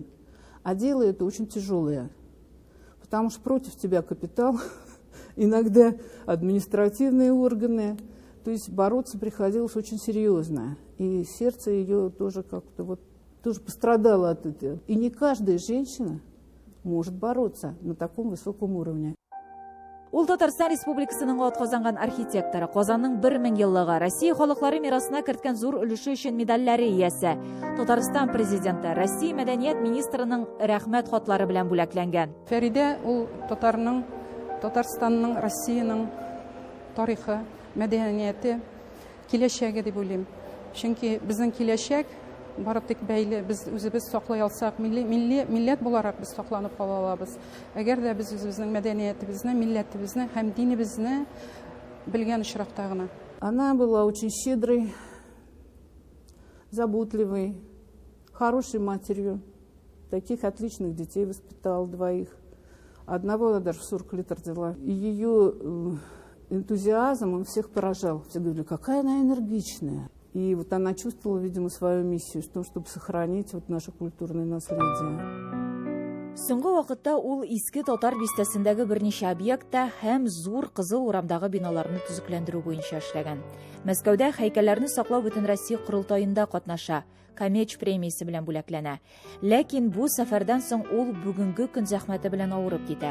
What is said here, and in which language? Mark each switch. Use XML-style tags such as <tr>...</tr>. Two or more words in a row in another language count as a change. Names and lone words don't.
<ru>А дело это очень тяжелое, потому что против тебя капитал, иногда административные органы. То есть бороться приходилось очень серьезно. И сердце ее тоже как-то вот тоже пострадало от этого. И не каждая женщина может бороться на таком высоком уровне.</ru> <tt>Ул Татарстан Республикасының атказанган архитекторы, Казанның 1000 еллыгы, Россия халыклары мирасына керткән зур өлеше өчен медальләре иясе, Татарстан президенты, Россия мәдәният министрының рәхмәт хатлары белән бүләкләнгән. Фәридә ул Татарстанның, Россиянең тарихы, мәдәнияте, киләчәге дип уйлыйм. Чөнки безнең киләчәк бары тик бәйле, без үзебез саклый алсак, милләт буларак без сакланып кала алабыз. Әгәр дә без үзебезнең мәдәниятебезне, милләтебезне һәм динебезне белгән очракта гына.</tt> <ru>Она была очень щедрой, заботливой, хорошей матерью. Таких отличных детей воспитала 2. Одного она даже в 40 лет родила. И ее энтузиазм, он всех поражал. Все говорили, какая она энергичная. И вот она чувствовала, видимо, свою миссию в том, чтобы сохранить вот наше культурное наследие.</ru> <tt>Соңгы вакытта ул иске татар бистәсендәге берничә объектта һәм зур Кызыл урамдагы биналарны төзекләндерү буенча эшләгән. Мәскәүдә һәйкәлләрне саклау бөтен Россия курылтаенда катнаша, Камеч премиясе белән бүләкләнә. Ләкин бу сәфәрдән соң ул бүгенге көн зәхмәте белән авырып китә.</tt>